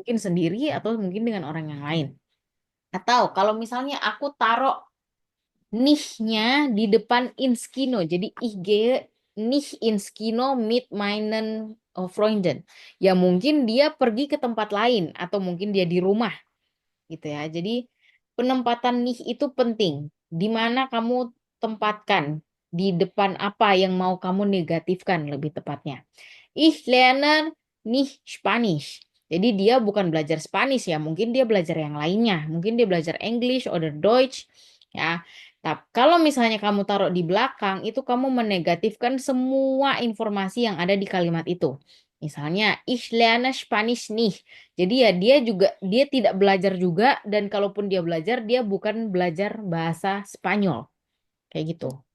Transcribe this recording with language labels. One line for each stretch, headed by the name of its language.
Indonesian: Mungkin sendiri atau mungkin dengan orang yang lain. Atau kalau misalnya aku taruh nih-nya di depan
German: ins Kino,
Indonesian: jadi
German: ich gehe nicht ins Kino mit meinen Freunden.
Indonesian: Ya mungkin dia pergi ke tempat lain atau mungkin dia di rumah gitu ya. Jadi penempatan nih itu penting. Di mana kamu tempatkan di depan apa yang mau kamu negatifkan lebih tepatnya.
German: Ich lerne nicht Spanish.
Indonesian: Jadi dia bukan belajar Spanish ya, mungkin dia belajar yang lainnya. Mungkin dia belajar English
German: oder Deutsch
Indonesian: ya. Tapi kalau misalnya kamu taruh di belakang, itu kamu menegatifkan semua informasi yang ada di kalimat itu. Misalnya,
German: ich lerne Spanish nicht.
Indonesian: Jadi ya dia tidak belajar juga dan kalaupun dia belajar dia bukan belajar bahasa Spanyol kayak gitu.